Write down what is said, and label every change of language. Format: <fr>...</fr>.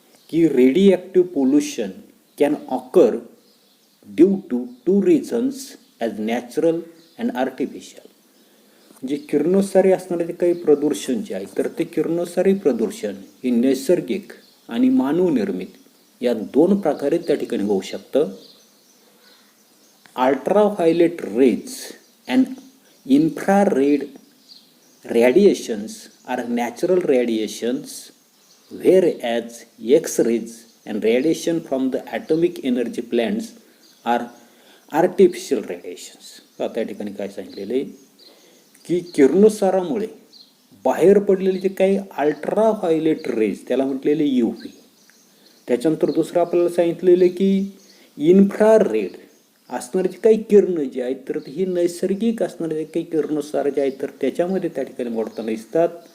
<en>की radioactive pollution can occur due to 2 reasons as natural and artificial.</en> <mr>म्हणजे किरणोत्सारी असणारे जे काही प्रदूषण जे आहे तर ते किरणोत्सारी प्रदूषण हे नैसर्गिक आणि मानवनिर्मित या 2 प्रकारे त्या ठिकाणी होऊ शकतं.</mr> <en>Ultraviolet rays and infrared radiations are natural radiations, whereas X-rays and radiation from the atomic energy plants are artificial radiations.</en> <mr>त्या ठिकाणी काय सांगितलेलं आहे की किरणोत्सारामुळे बाहेर पडलेले जे काही अल्ट्राव्हायोलेट रेज त्याला म्हटलेले UV, त्याच्यानंतर दुसरं आपल्याला सांगितलेलं की इन्फ्रारेड असणारे जे काही किरण जे आहेत तर ही नैसर्गिक असणारे जे काही किरणोत्सार जे आहेत तर त्याच्यामध्ये त्या ठिकाणी मोडताना दिसतात.</mr>